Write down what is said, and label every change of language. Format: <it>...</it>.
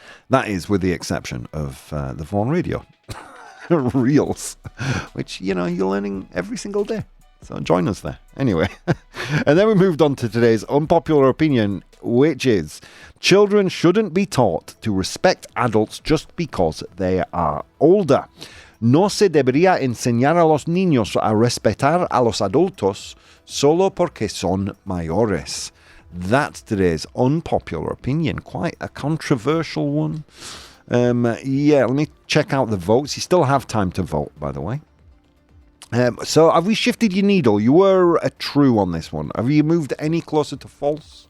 <en>That is with the exception of the phone radio, Reels, which, you're learning every single day. So join us there. Anyway, and then we moved on to today's unpopular opinion, which is children shouldn't be taught to respect adults just because they are older.</en> <es>No se debería enseñar a los niños a respetar a los adultos solo porque son mayores.</es> <en>That's today's unpopular opinion. Quite a controversial one. Let me check out the votes. You still have time to vote, by the way. So have we shifted your needle? You were a true on this one. Have you moved any closer to false?</en>